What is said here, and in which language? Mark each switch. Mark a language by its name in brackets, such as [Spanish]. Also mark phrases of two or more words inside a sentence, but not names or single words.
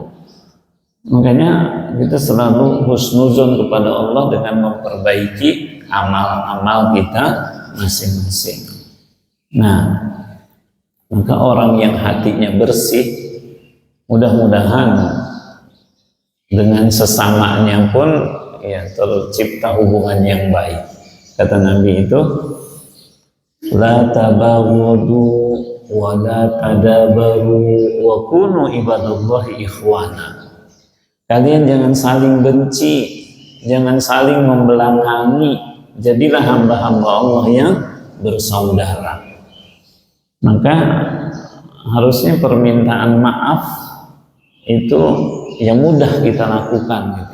[Indonesian] Makanya kita selalu husnuzon kepada Allah dengan memperbaiki amal-amal kita masing-masing. Nah, maka orang yang hatinya bersih, mudah-mudahan dengan sesamanya pun ya tercipta hubungan yang baik. Kata Nabi itu, [Arabic] لا تباغضوا ولا تدابروا وكونوا عباد الله إخوانا. [Indonesian] Kalian jangan saling benci, jangan saling membelakangi, jadilah hamba-hamba Allah yang bersaudara. Maka harusnya permintaan maaf itu yang mudah kita lakukan gitu.